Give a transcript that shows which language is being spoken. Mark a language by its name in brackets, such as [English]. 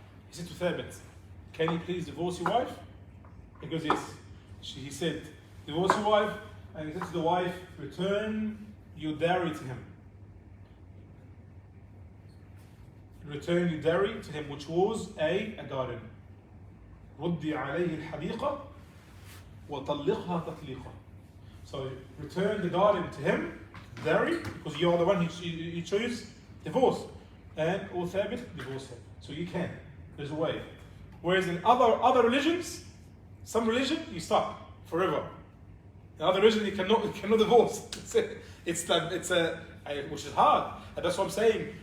[English] He said to Thabit, can you please divorce your wife? He goes yes. He said, divorce your wife, and he said to the wife, return your dowry to him. Return your dowry to him, which was a garden. [Arabic] ردي عليه الحديقة وطلقها تطليقا. [English] So return the garden to him, dowry, because you are the one he chose divorce, and or Thabit divorce him. So you can. There's a way. Whereas in other religions, some religion you stop forever. In other religion you cannot divorce. Which is hard. And that's what I'm saying.